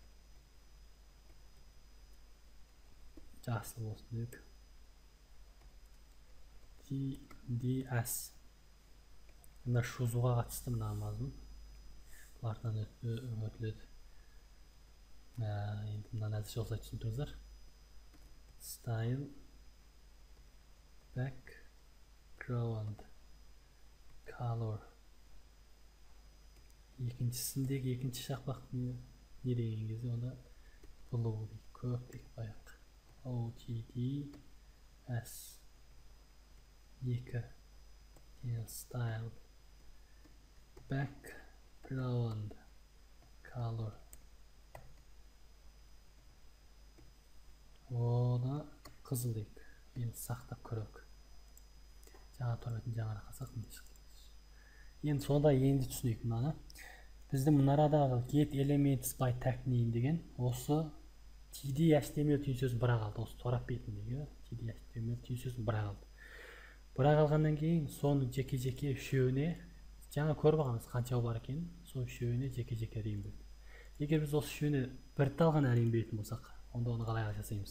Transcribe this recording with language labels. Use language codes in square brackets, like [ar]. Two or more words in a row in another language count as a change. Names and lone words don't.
[kk] Жасыл болсын дейік. TDS. Мына шузуға қатысты мына мазмұн. Бұлардан өтіледі. Енді мынаны әзірше осылай түсіндіріңіздер. [en] Style background color. [kk] Екіншісіндегі екінші шақпақ не деген кезде онда blue дейді, көк дейді қояйық. [en] OTDS 2 style background color. [kk] Ода қызыл дейік. Енді сақтап көрейік. Жаңа торбетін жаңа қасақ міне шықты. Енді сонда енді түсінейік мынаны. Біздің мұнарадағы [en] get elements by tag name [kk] деген осы TD HTML түйін сөзін бірақ алды. Осы торап бетіндегі TD HTML түйін сөзін бірақ алды. Бірақ алғаннан кейін соның жеке-жеке үшеуіне жаңа көріп алғанбыз қанша бар екенін, сол үшеуіне жеке-жеке рең берді. Егер біз осы үшеуіне бір тал ғана рең беретін болсақ, онда оны қалай жасаймыз?